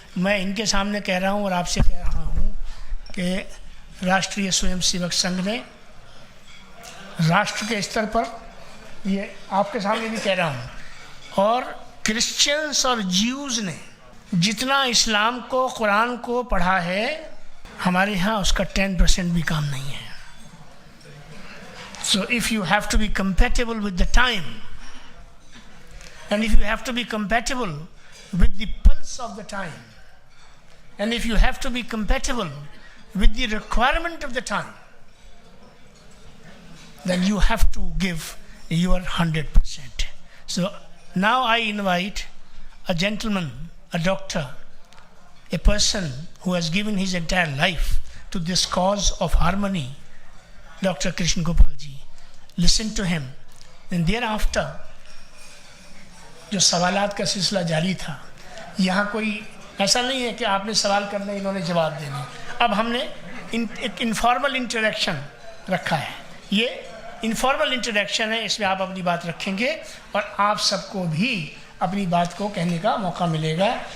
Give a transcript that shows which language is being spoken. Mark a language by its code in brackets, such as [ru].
[hi] मैं इनके सामने कह रहा हूँ और आपसे कह रहा हूँ कि राष्ट्रीय स्वयंसेवक संघ ने राष्ट्र के स्तर पर, ये आपके सामने भी कह रहा हूँ, और क्रिश्चियंस और ज्यूज़ ने जितना इस्लाम को, कुरान को पढ़ा है, हमारे यहाँ उसका 10% भी काम नहीं है। [en] So if you have to be compatible with the time, and if you have to be compatible with the pulse of the time, and if you have to be compatible with the requirement of the time, then you have to give your 100%. So now I invite a gentleman, a doctor, a person who has given his entire life to this cause of harmony, Dr. Krishna Gopal ji. Listen to him, and thereafter [hi] जो सवालात का सिलसिला जारी था, यहाँ कोई ऐसा नहीं है कि आपने सवाल करने, इन्होंने जवाब देने। अब हमने एक इनफॉर्मल इंटरेक्शन रखा है। ये इनफॉर्मल इंटरेक्शन है, इसमें आप अपनी बात रखेंगे और आप सबको भी अपनी बात को कहने का मौका मिलेगा।